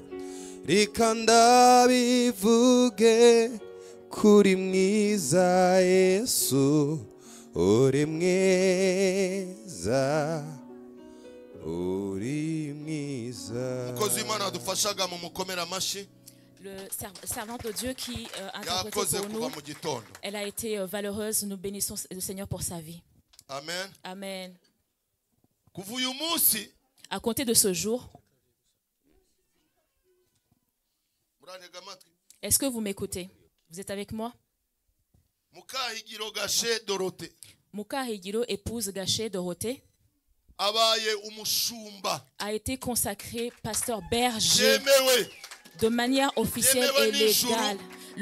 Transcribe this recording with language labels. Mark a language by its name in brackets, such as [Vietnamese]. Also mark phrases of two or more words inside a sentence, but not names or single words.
[Rundi] Reka ndabivuge kuri mwiza Yesu, uri mwiza, uri mwiza. Mukozi w'Imana adufashaga mu mukomera amashi. [French] Le servant de Dieu qui interprète pour nous, elle a été valeureuse. Nous bénissons le Seigneur pour sa vie. Amen. Amen. [Rundi] Kuva uyu munsi, [French] à compter de ce jour, est-ce que vous m'écoutez? Vous êtes avec moi? Mukahigiro, épouse Gachet Dorothée, a été consacré pasteur berger de manière officielle et légale.